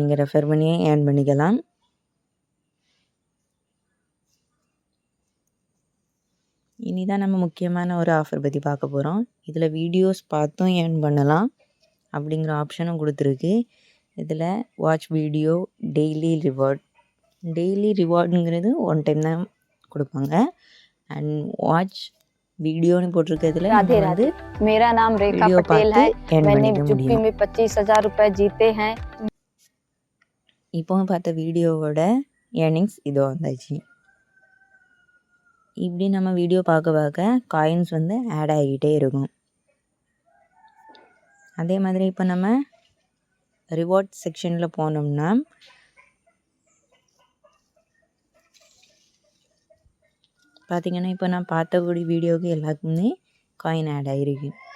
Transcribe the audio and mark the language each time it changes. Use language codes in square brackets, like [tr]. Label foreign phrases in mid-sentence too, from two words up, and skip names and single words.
[ta] நீங்கள் ரெஃபர் பண்ணி ஏர்ன் பண்ணிக்கலாம். இனி தான் நம்ம முக்கியமான ஒரு ஆஃபர் பற்றி பார்க்க போகிறோம். இதில் வீடியோஸ் பார்த்தும் ஏர்ன் பண்ணலாம் அப்படிங்கிற ஆப்ஷனும் கொடுத்துருக்கு. [en] இதில் watch video daily reward. [ta] டெய்லி ரிவார்டுங்கிறது 1 டைம் தான் கொடுப்பாங்க. [en] and watch [ta] வீடியோன்னு போட்டிருக்கிறதுல [hi] राधे राधे। मेरा नाम रेखा पटेल है। मैंने जुप्पी में 25,000 रुपए जीते हैं। [ta] இப்போ பார்த்த வீடியோவோட ஏர்னிங்ஸ் இதோ வந்தாச்சு. இப்படி நம்ம வீடியோ பார்க்க காயின்ஸ் வந்து ஆட் ஆகிட்டே இருக்கும். அதே மாதிரி இப்போ நம்ம ரிவார்ட் செக்ஷனில் போனோம்னா பார்த்திங்கன்னா இப்போ நான் பார்த்தபடி வீடியோவுக்கு எல்லாத்துக்குமே காயின் ஆட் ஆகிருக்கு.